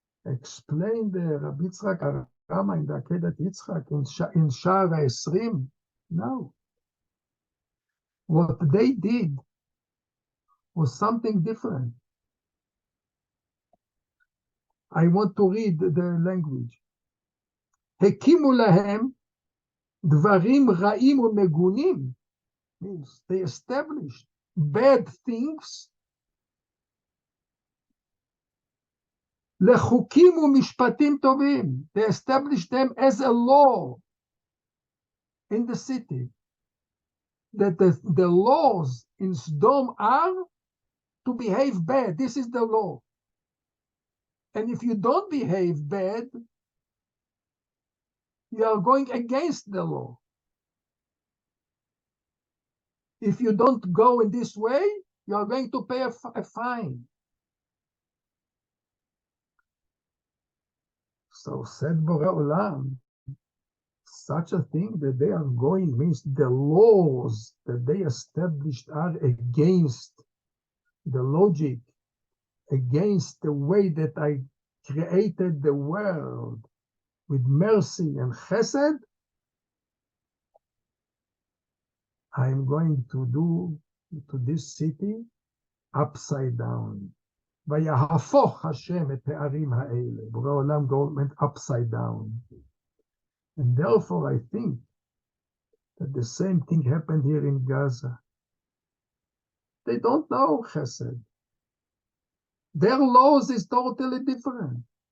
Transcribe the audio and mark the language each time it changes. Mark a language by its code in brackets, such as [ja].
[en] Explain the Rabbi Yitzchak Arama in the Akeda Yitzchak in Sha'ar HaEsrim. No. What they did was something different. I want to read the language. [he] הקימו להם דברים רעים ומגונים, [en] means they established bad things, [he] לחוקים ומשפטים טובים. [en] They established them as a law in the city, that the laws in Sodom are to behave bad. This is the law. And if you don't behave bad, you are going against the law. If you don't go in this way, you are going to pay a fine. So said Borei Olam, such a thing that they are going means the laws that they established are against the logic, against the way that I created the world with mercy and chesed. I am going to do to this city upside down. [he] ויהפוך השם את הערים האלה. [en] בורא עולם went upside down. And therefore I think that the same thing happened here in Gaza. They don't know chesed. Their laws is totally different.